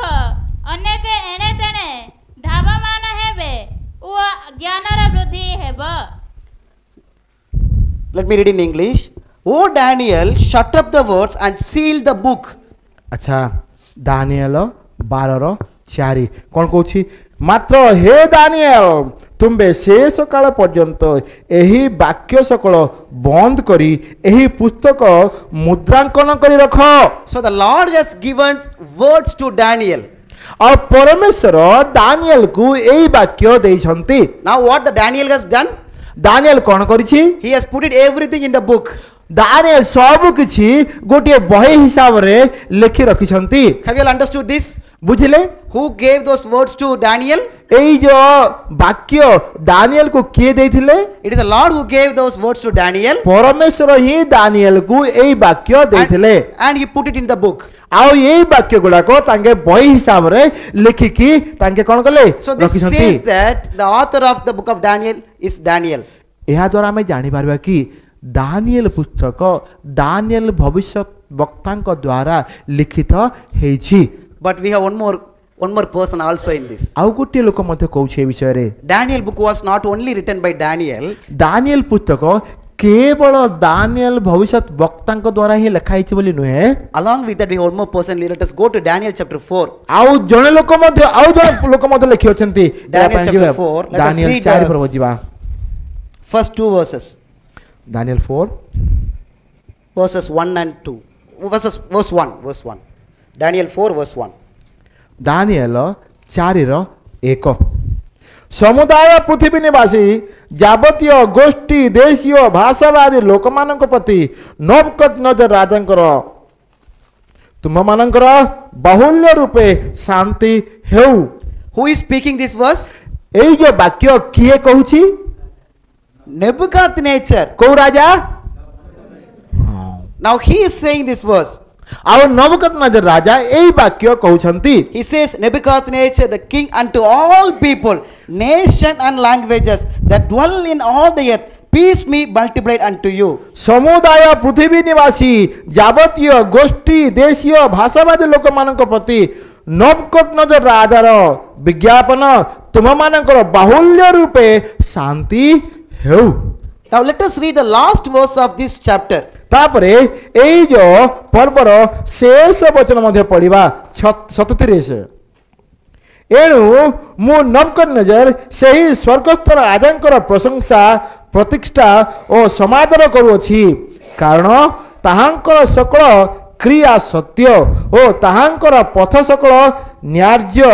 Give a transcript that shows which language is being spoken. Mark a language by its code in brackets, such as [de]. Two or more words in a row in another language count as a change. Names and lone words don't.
[or] ଅନେକ ଏଣେ ତେଣେ ଧାବମାନ ହେବେ ଓ ଜ୍ଞାନର ବୃଦ୍ଧି ହେବ। [en] Let me read in English. O Daniel, shut up the words and seal the book. [or] ଆଚ୍ଛା ଦାନିଏଲ 12:4 କ'ଣ କହୁଛି? ମାତ୍ର ହେ ଦାନିଏଲ ତୁମ୍ଭେ ଶେଷ କାଳ ପର୍ଯ୍ୟନ୍ତ ଏହି ବାକ୍ୟ ସକଳ ବନ୍ଦ କରି ଏହି ପୁସ୍ତକ ମୁଦ୍ରାଙ୍କନ କରି ରଖ। [en] So the Lord has given words to Daniel. [or] ଆଉ ପରମେଶ୍ୱର ଦାନିଏଲକୁ ଏହି ବାକ୍ୟ ଦେଇଛନ୍ତି। [en] Now what the Daniel has done? [or] ଦାନିଏଲ କ'ଣ କରିଛି? [en] He has put it everything in the book. [or] ଦାନିଏଲ ସବୁ କିଛି ଗୋଟିଏ ବହି ହିସାବରେ ଲେଖି ରଖିଛନ୍ତି। [en] Have you all understood this? [or] ବୁଝିଲେ? [en] Who gave those words to Daniel? [or] ଏଇ ଯୋଉ ବାକ୍ୟ ଦାନିଏଲକୁ କିଏ ଦେଇଥିଲେ? [en] It is the Lord who gave those words to Daniel. [or] ପରମେଶ୍ୱର ହିଁ ଦାନିଏଲକୁ ଏଇ ବାକ୍ୟ ଦେଇଥିଲେ। [en] And he put it in the book. [or] ଆଉ ଏଇ ବାକ୍ୟ ଗୁଡାକ ତାଙ୍କେ ବହି ହିସାବରେ ଲେଖିକି ତାଙ୍କେ କ'ଣ କଲେ? [en] So this [or] ରଖିଛନ୍ତି। [en] says that the author of the book of Daniel is Daniel. [or] ଏହା ଦ୍ୱାରା ଆମେ ଜାଣିପାରିବା କି ଦାନିଏଲ ପୁସ୍ତକ ଦାନିଏଲ ଭବିଷ୍ୟତ ବକ୍ତାଙ୍କ ଦ୍ୱାରା ଲିଖିତ ହେଇଛି। [en] But we have one more person also in this. [or] ଆଉ ଗୋଟିଏ ଲୋକ ମଧ୍ୟ କହୁଛି ଏ ବିଷୟରେ। [en] Daniel book was not only written by Daniel. [or] ଦାନିଏଲ ପୁସ୍ତକ କେବଳ ଦାନିଏଲ ଭବିଷ୍ୟତ ବକ୍ତାଙ୍କ ଦ୍ୱାରା ହିଁ ଲେଖା ହେଇଛି ବୋଲି ନୁହେଁ। [en] Along with that we have one more person. Let us go to Daniel chapter 4. [or] ଆଉ ଜଣେ ଲୋକ ମଧ୍ୟ ଲେଖି ଅଛନ୍ତି। [en] Daniel chapter 4. Let us [or] ଦାନିଏଲ [en] read [or] 4 ପର୍ବ ଯିବା। [en] first two verses. [or] ଦାନିଏଲ 4 [en] Verses 1 and 2. Verse 1. Daniel 4 verse 1. [or] ଦାନିଏଲ 4:1 ସମୁଦାୟ ପୃଥିବୀ ନିବାସୀ ଯାବତୀୟ ଗୋଷ୍ଠୀ ଦେଶୀୟ ଭାଷାବାଦୀ ଲୋକମାନଙ୍କ ପ୍ରତି ନେବୁକଦନେଜର ରାଜାଙ୍କର ତୁମମାନଙ୍କର ବାହୁଲ୍ୟ ରୂପେ ଶାନ୍ତି ହେଉ। [en] Who is speaking this verse? [or] ଏଇ ଯୋଉ ବାକ୍ୟ କିଏ କହୁଛି? [en] Nebuchadnezzar. [or] କୋଉ ରାଜା? [en] Now he is saying this verse. [or] ଆଉ ନେବୁକଦନେଜର ରାଜା ଏଇ ବାକ୍ୟ କହୁଛନ୍ତି। [en] He says, Nebuchadnezzar, the king unto all people, nation and languages that dwell in all the earth, peace be multiplied unto you. [or] ସମୁଦାୟ ପୃଥିବୀ ନିବାସୀ ଯାବତୀୟ ଗୋଷ୍ଠୀ ଦେଶୀୟ ଭାଷାବାଦୀ ଲୋକମାନଙ୍କ ପ୍ରତି ନେବୁକଦନେଜର ରାଜାର ବିଜ୍ଞାପନ ତୁମମାନଙ୍କର ବାହୁଲ୍ୟ ରୂପେ ଶାନ୍ତି ହେଉ। [en] Now let us read the last verse of this chapter. [or] ତାପରେ ଏଇ ଯୋଉ ପର୍ବର ଶେଷ ବଚନ ମଧ୍ୟ ପଢିବା 37। ଏଣୁ ମୁଁ ନେବୁକଦନେଜର ସେହି ସ୍ୱର୍ଗସ୍ଥ ରାଜାଙ୍କର ପ୍ରଶଂସା ପ୍ରତିଷ୍ଠା ଓ ସମାଦର କରୁଅଛି କାରଣ ତାହାଙ୍କର ସକଳ କ୍ରିୟା ସତ୍ୟ ଓ ତାହାଙ୍କର ପଥ ସକଳ ନ୍ୟାର୍ଯ୍ୟ।